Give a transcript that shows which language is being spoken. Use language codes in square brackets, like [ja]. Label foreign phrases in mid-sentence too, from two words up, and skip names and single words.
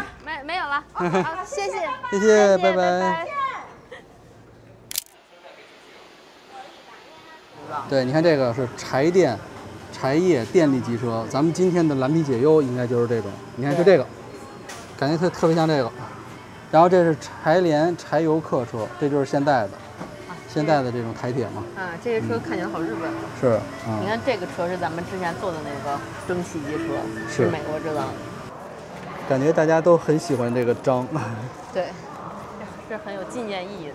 [zh] 沒有了。好，謝謝。謝謝，拜拜。對，你看這個是柴電、柴業電力機車，咱們今天的藍皮解憂應該就是這種。你看就這個，感覺特別像這個。然後这是柴联柴油客车，这就是现代的，现代的这种台铁嘛。啊，这个车看起来好日本。是，你看这个车是咱们之前坐的那个蒸汽机车，是美国制造的。感觉大家都很喜欢这个章。对，是很有纪念意义的。